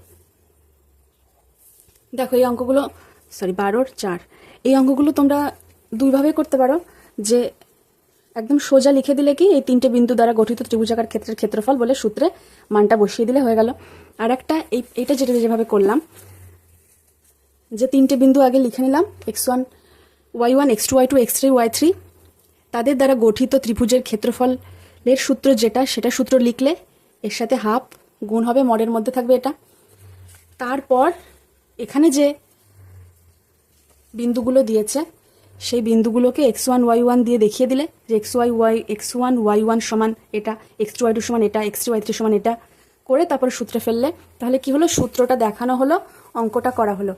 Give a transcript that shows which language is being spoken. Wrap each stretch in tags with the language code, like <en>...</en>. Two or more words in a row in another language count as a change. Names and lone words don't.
<bn>দেখো এই অঙ্কগুলো, সরি 12 × 4, এই অঙ্কগুলো তোমরা দুইভাবে করতে পারো, যে একদম সোজা লিখে দিলে কি এই 3টে বিন্দু দ্বারা গঠিত ত্রিভুজাকার ক্ষেত্রের ক্ষেত্রফল বলে সূত্রে মানটা বসিয়ে দিলে হয়ে গেল। আর একটা এইটা যেভাবে করলাম, যে 3টে বিন্দু আগে লিখে নিলাম x1 y1 x2 y2 x3 y3, তাদের দ্বারা গঠিত ত্রিভুজের ক্ষেত্রফলের সূত্র সেটা সূত্র লিখলে এর সাথে হাফ গুণ হবে, মডের মধ্যে থাকবে এটা। তারপর এখানে যে বিন্দুগুলো দিয়েছে সেই বিন্দুগুলোকে x1 y1 দিয়ে দেখিয়ে দিলে যে x1 y1 সমান এটা, x2 y2 সমান এটা, x3 y3 সমান এটা করে তারপর সূত্রে ফেললে তাহলে কি হলো, সূত্রটা দেখানো হলো, অঙ্কটা করা হলো।</bn>